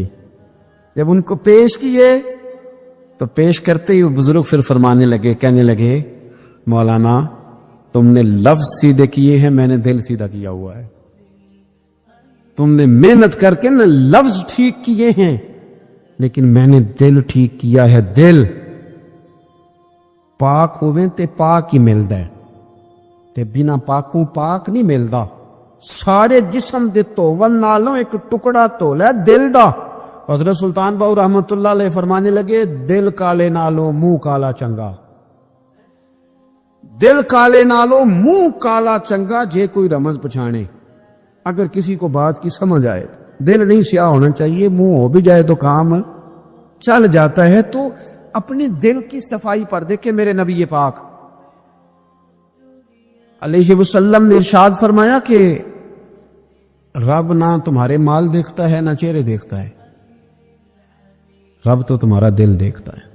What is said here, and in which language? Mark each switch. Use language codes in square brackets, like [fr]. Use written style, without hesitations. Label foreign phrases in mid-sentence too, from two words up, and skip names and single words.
[ur] جب ان کو پیش کیے تو پیش کرتے ہی بزرگ پھر فرمانے لگے, کہنے لگے مولانا تم نے لفظ سیدھے کیے ہیں, میں نے دل سیدھا کیا ہوا ہے. تم نے محنت کر کے نہ لفظ ٹھیک کیے ہیں, لیکن میں نے دل ٹھیک کیا ہے. [pa] دل پاک ہوئے تے پاک ہی ملدا ہے, تے بنا پاکوں پاک نہیں ملدا. سارے جسم دے توون نالوں ایک ٹکڑا تول ہے دل دا. [ur] حضرت سلطان باؤ [ar] رحمت اللہ علیہ [ur] فرمانے لگے [pa] دل کالے نالوں منہ کالا چنگا. دل کالے نالوں منہ کالا چنگا, جے کوئی رمز پچھانے. [ur] اگر کسی کو بات کی سمجھ آئے, دل نہیں سیاہ ہونا چاہیے, منہ ہو بھی جائے تو کام چل جاتا ہے. تو اپنے دل کی صفائی پر دیکھیں میرے نبی پاک [ar] علیہ وسلم [ur] نے ارشاد فرمایا کہ رب نہ تمہارے مال دیکھتا ہے نہ چہرے دیکھتا ہے, رب تو تمہارا دل دیکھتا ہے.